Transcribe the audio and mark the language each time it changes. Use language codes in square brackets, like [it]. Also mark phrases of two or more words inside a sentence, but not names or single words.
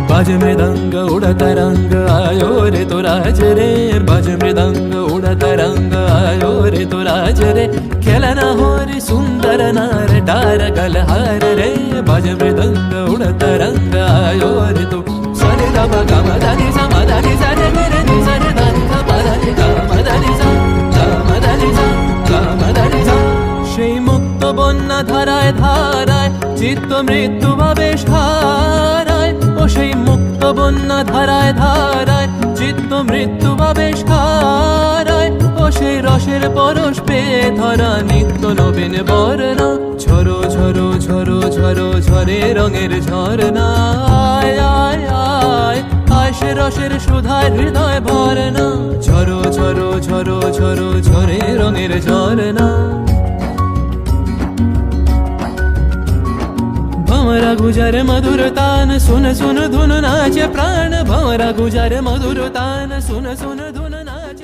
[hi] मृदंग उड़त रंग आयो रे तो राज रे, बज मृदंग उड़त रंग आयो रे तो राज रे, खेलना हो रे सुंदर नार डार गलहार रे, बज मृदंग उड़त रंग आयो रे तो सरे ग ग म ध नि सा म ध नि सा रे रे नि सा रे ध नि सा प ध नि ग म ध नि सा ग म ध नि सा ग म ध नि सा। [bn] সেই মুক্ত বন্যা ধারায় ধারায় চিত্ত মৃত্যু ভাবেশ হারায়, ও সেই মুক্ত বন্যা ধারায় ধারায় চিত্ত মৃত্যু ভাবেশ হারায়, ও সেই রসের পরশ পেয়ে ধরা নিত্য নবীন বর্ণা, ঝরো ঝরো ঝরো ঝরো ঝরে রঙের ঝরনা, আয় আয় আয় আয় সে রসের সুধায় হৃদয় ভরনা, ঝরো ঝরো ঝরো ঝরো ঝরে রঙের ঝরনা। [hi] भंवरा गुजर मधुर तान सुन सुन धुन नाचे प्राण, भंवरा गुजर मधुर तान सुन सुन धुन नाचे।